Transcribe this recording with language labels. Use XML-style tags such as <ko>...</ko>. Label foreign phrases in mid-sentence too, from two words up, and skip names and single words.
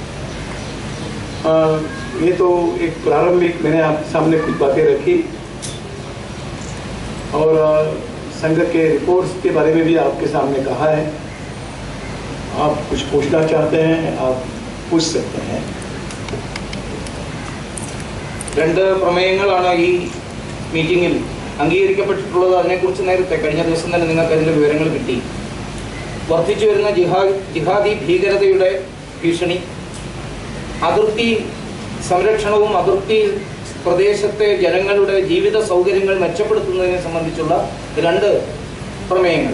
<hi>ये तो एक प्रारंभिक मैंने आपके सामने कुछ बातें रखी, और संघ के रिपोर्ट्स के बारे में भी आपके सामने कहा है। आप कुछ पूछना चाहते हैं, आप पूछ सकते हैं।</hi> <ml>രണ്ട് പ്രമേയങ്ങളാണ് ഈ മീറ്റിംഗിൽ അംഗീകരിക്കപ്പെട്ടിട്ടുള്ളത്. അതിനെക്കുറിച്ച് നേരത്തെ കഴിഞ്ഞ ദിവസം തന്നെ നിങ്ങൾക്ക് അതിൻ്റെ വിവരങ്ങൾ കിട്ടി. വർദ്ധിച്ചു വരുന്ന ജിഹാദി ഭീകരതയുടെ ഭീഷണി, അതിർത്തി സംരക്ഷണവും അതിർത്തി പ്രദേശത്തെ ജനങ്ങളുടെ ജീവിത സൗകര്യങ്ങൾ മെച്ചപ്പെടുത്തുന്നതിനെ സംബന്ധിച്ചുള്ള രണ്ട് പ്രമേയങ്ങൾ.</ml>